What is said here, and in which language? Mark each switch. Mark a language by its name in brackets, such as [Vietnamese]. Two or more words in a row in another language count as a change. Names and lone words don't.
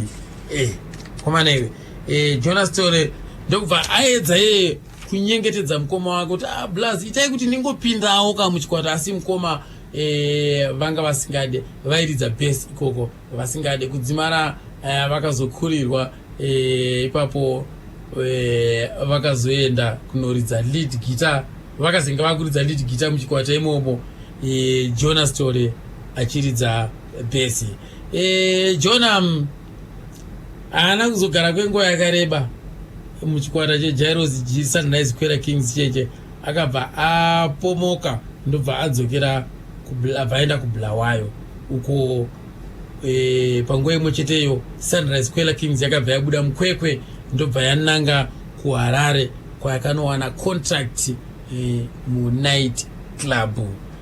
[Shona] Komana iwe Jonas Story ndokubva aedza yeye kunyengetedza mukoma wake kuti Blaz itai kuti ndingopindawo muchikwata, asi mukoma vanga vasingade, vairidza bass ikoko, vasingade kudzimara. Vakazokurirwa ipapo vakazoenda kunoridza [English] lead guitar, [Shona] vakazenga vakuridza [English] lead guitar [Shona] muchikwata imomo, Jonas Story achiridza bass. Jona haana kuzogara kwenguva yakareba muchikwata cheJairos G Sunrise Kwela Kings cheche, akabva apomoka ndobva adzokera abvaenda kuBulawayo uko. Panguva imwe cheteyo Sunrise Kwela Kings yakabva yabuda muKwekwe ndobva yananga kuHarare kwayakanowana contract mu [English] night club.